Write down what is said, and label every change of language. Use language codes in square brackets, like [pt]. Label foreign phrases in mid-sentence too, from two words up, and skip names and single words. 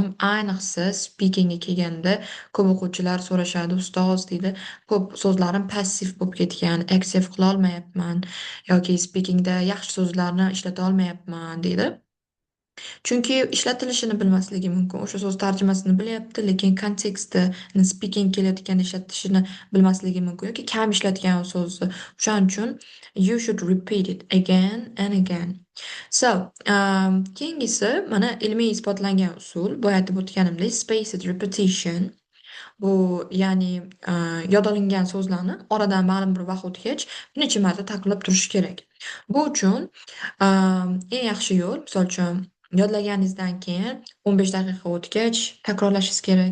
[uz] Ayniqsa speakingga kelganda ko'p o'quvchilar so'rashadi, ustoz deydi, ko'p so'zlarim passiv bo'lib ketgan, active qila olmayapman yoki speakingda yaxshi so'zlarni ishlata olmayapman deydi. Chunki ishlatilishini bilmasligi mumkin. O'sha so'z tarjimasini bilyapti, lekin kontekstini speaking kelayotganda ishlatishini bilmasligi mumkin yoki kam ishlatgan u so'zni. O'shaning uchun [en] you should repeat it again and again. [uz] So, keyingisi mana ilmiy isbotlangan usul. Bu aytib o'tganimdek [en] spaced repetition. [uz] Bu ya'ni yod olingan so'zlarni oradan ma'lum bir vaqt o'tgach bir necha marta takrorlab turish kerak. Bu uchun eng yaxshi yo'l, misol uchun yodlaganingizdan keyin 15 daqiqa o'tgach takrorlashingiz kerak.